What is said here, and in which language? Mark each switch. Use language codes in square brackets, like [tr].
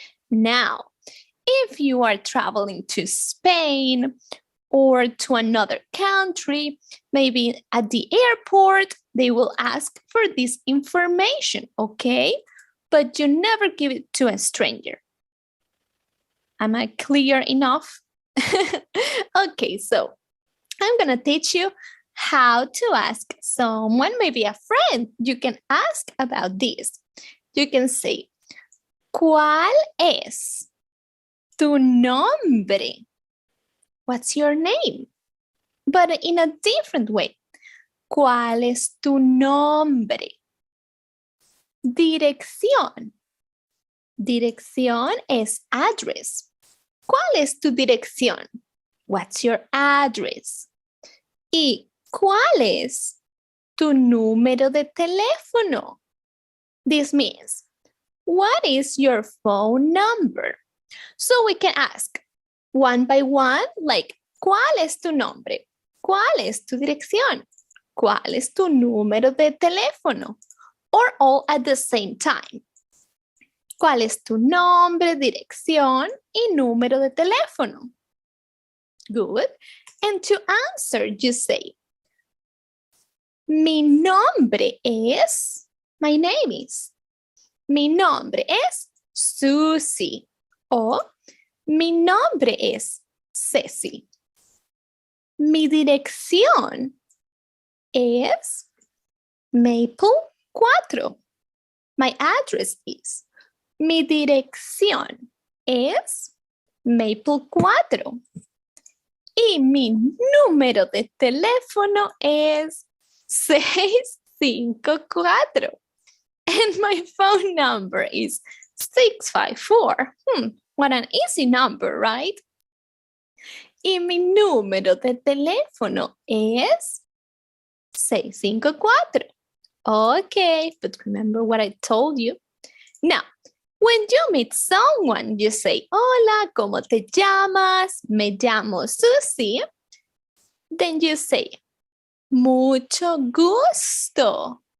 [en] Now, if you are traveling to Spain or to another country, maybe at the airport, they will ask for this information, okay? But you never give it to a stranger. Am I clear enough? Okay, so I'm gonna teach you how to ask someone, maybe a friend. You can ask about this. You can say, [es] ¿cuál es tu nombre? [en] What's your name? But in a different way. [es] ¿Cuál es tu nombre? Dirección. Dirección es address. ¿Cuál es tu dirección? [en] What's your address? [es] ¿Y cuál es tu número de teléfono? [en] This means, what is your phone number? So we can ask one by one, like, [es] ¿cuál es tu nombre? ¿Cuál es tu dirección? ¿Cuál es tu número de teléfono? [en] Or all at the same time. [es] ¿Cuál es tu nombre, dirección y número de teléfono? [en] Good. And to answer, you say, [es] mi nombre es, [en] my name is. [es] Mi nombre es Susie. O mi nombre es Ceci. Mi dirección es Maple 4. [en] My address is. [es] Mi dirección es Maple 4. Y mi número de teléfono es 654. [en] And my phone number is 654. What an easy number, right? [es] Y mi número de teléfono es 654. [en] Okay, but remember what I told you. Now, when you meet someone, you say, [es] hola, ¿cómo te llamas? Me llamo Susie. [en] Then you say, [es] mucho gusto.